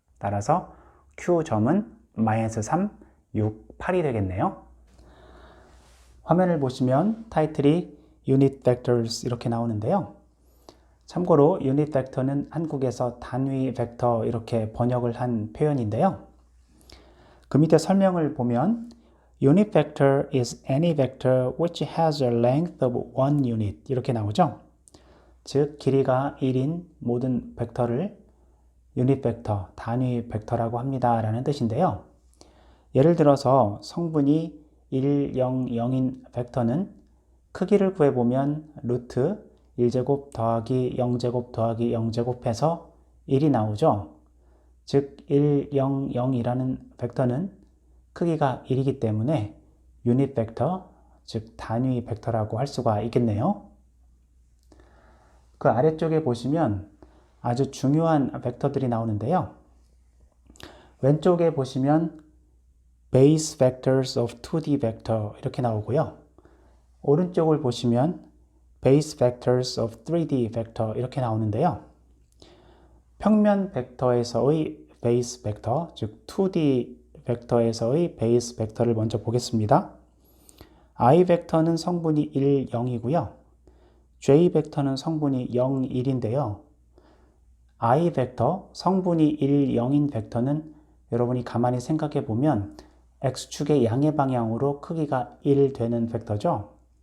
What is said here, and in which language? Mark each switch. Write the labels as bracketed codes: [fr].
[ko] 따라서 Q점은 마이너스 3, 6, 8이 되겠네요. 화면을 보시면 타이틀이 Unit Vectors 이렇게 나오는데요. 참고로 Unit Vector는 한국에서 단위 벡터 이렇게 번역을 한 표현인데요. 그 밑에 설명을 보면 [en] Unit Vector is any vector which has a length of 1 unit [ko] 이렇게 나오죠. 즉 길이가 1인 모든 벡터를 유닛 벡터, 단위 벡터라고 합니다 라는 뜻인데요. 예를 들어서 성분이 1, 0, 0인 벡터는 크기를 구해보면 루트 1제곱 더하기 0제곱 더하기 0제곱해서 1이 나오죠. 즉 1, 0, 0이라는 벡터는 크기가 1이기 때문에 유닛 벡터, 즉 단위 벡터라고 할 수가 있겠네요. 그 아래쪽에 보시면 아주 중요한 벡터들이 나오는데요. 왼쪽에 보시면 base vectors of 2D vector 이렇게 나오고요. 오른쪽을 보시면 base vectors of 3D vector 이렇게 나오는데요. 평면 벡터에서의 base 벡터, 즉 2D 벡터에서의 base 벡터를 먼저 보겠습니다. I 벡터는 성분이 1, 0이고요. J 벡터는 성분이 0, 1인데요. I 벡터, 성분이 1, 0인 벡터는 여러분이 가만히 생각해 보면 X축의 양의 방향으로 크기가 1 되는 벡터죠.